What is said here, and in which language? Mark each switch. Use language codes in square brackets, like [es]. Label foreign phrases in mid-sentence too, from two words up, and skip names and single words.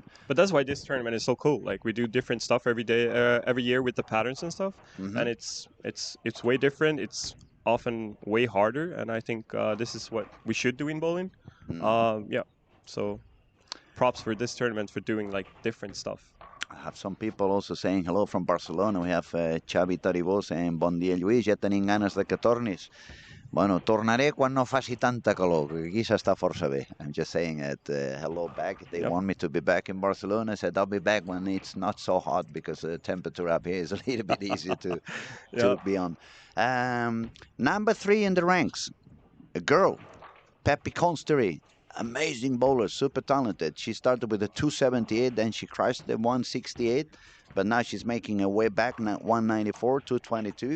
[en] But that's why this tournament is so cool. Like we do different stuff every day, every year with the patterns and stuff, Hmm. and it's way different. It's often way harder, and I think this is what we should do in bowling. Yeah. So props for this tournament for doing like different stuff. I have some people also saying hello from Barcelona. We have Xavi Taribó saying [ca] bon dia Lluís, ja tenim ganes de que tornis. Bueno, tornaré quan no faci tanta calor, perquè aquí s'està força bé. [en] I'm just saying that hello back. They Yep. want me to be back in Barcelona. I said I'll be back when it's not so hot because the temperature up here is a little bit easier Yeah. to be on. Number 3 in the ranks, a girl, Pepi Constery. Amazing bowler, super talented. She started with a 278, then she crashed the 168, but now she's making her way back, 194, 222.